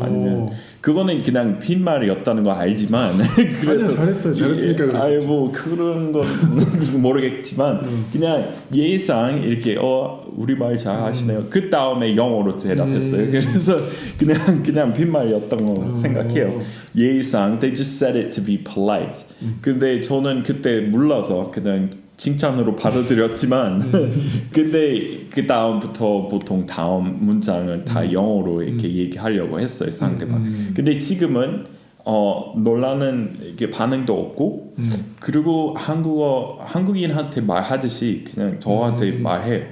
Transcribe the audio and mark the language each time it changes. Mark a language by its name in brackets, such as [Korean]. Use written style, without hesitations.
[Korean] 아니면 그거는 그냥 빈말이었다는 거 알지만 아니야 잘했어요. 잘했으니까 그렇겠지. 아니 뭐 그런 건 모르겠지만 그냥 예상 이렇게 우리말 잘하시네요. 그 다음에 영어로 대답했어요. 그래서 그냥 빈말이었던 거 생각해요. [English] 예상 they just said it to be polite. [Korean] 근데 저는 그때 몰라서 그냥 칭찬으로 받아들였지만 근데 그 다음부터 보통 다음 문장을 다 영어로 이렇게 얘기하려고 했어요 상대방. 근데 지금은 놀라는 이게 반응도 없고 그리고 한국인한테 말하듯이 그냥 저한테 말해요.